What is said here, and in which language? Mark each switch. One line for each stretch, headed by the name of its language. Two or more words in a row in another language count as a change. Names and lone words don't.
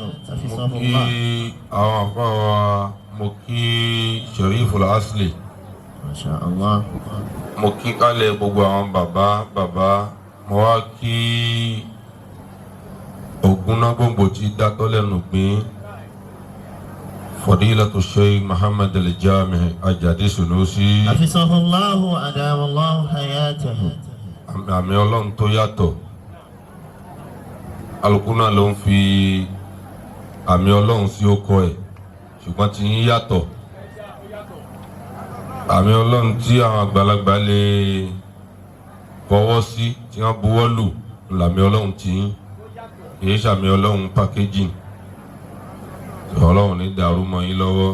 Yoruba: mo kí àwọn àfá wa mo kí Shariful Asli
Arabic: ما شاء الله.
Yoruba: mo kí kálẹ̀ gbogbo àwọn bàbá mo wá kí Ògúnnágbòǹgbò tí dátọ́ lẹ́nu gbìn
Arabic: فضيلة الشيخ محمد الجامع أجادي سنوسي حفظه الله وأدام الله حياته.
Yoruba: àmì ọlọ́run tó yàtọ̀ alukuna ló ń fi àmì ọlọ́run sí ọkọ ẹ̀ ṣùgbọ́n tí yín yàtọ̀ àmì ọlọ́run tí àwọn àgbàlagbà lè fọwọ́ sí tí wọ́n buwọ́ lù làmì ọlọ́run tí yín kìí ṣàmì ọlọ́run packaging ọlọ́run ní dàrú mọ́ yín lọ́wọ́.